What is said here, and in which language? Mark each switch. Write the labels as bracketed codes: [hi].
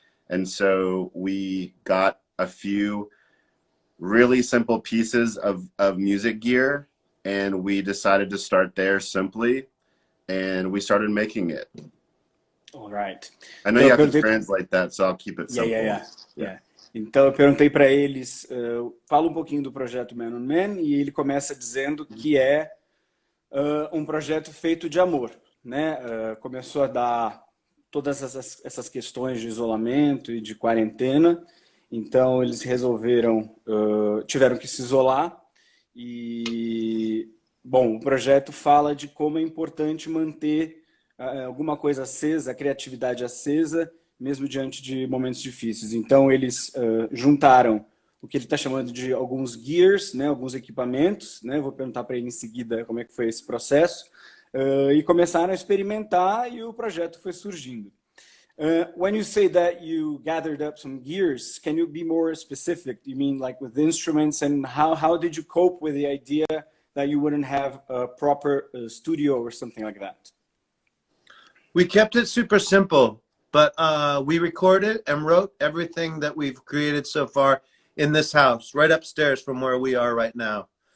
[en] And so we got a few really simple pieces of music gear, and we decided to start there simply, and we started making it. All right. I know you have to translate that, so I'll keep it simple. Yeah. [pt] Então eu perguntei para eles, fala um pouquinho do projeto Man on Man, e ele começa dizendo que é um projeto feito de amor, né? Começou a dar todas essas questões de isolamento e de quarentena, então eles resolveram, tiveram que se isolar, e, bom, o projeto fala de como é importante manter alguma coisa acesa, a criatividade acesa, mesmo diante de momentos difíceis. Então eles juntaram o que ele está chamando de alguns gears, né, alguns equipamentos, né, vou perguntar para ele em seguida como é que foi esse processo, e começaram a experimentar, e o projeto foi surgindo. [en] When you say that you gathered up some gears, can you be more specific? You mean like with instruments, and how did you cope with the idea that you wouldn't have a proper studio or something like that? We kept it super simple, but we recorded and wrote everything that we've created so far in this house, right upstairs from where we are right now.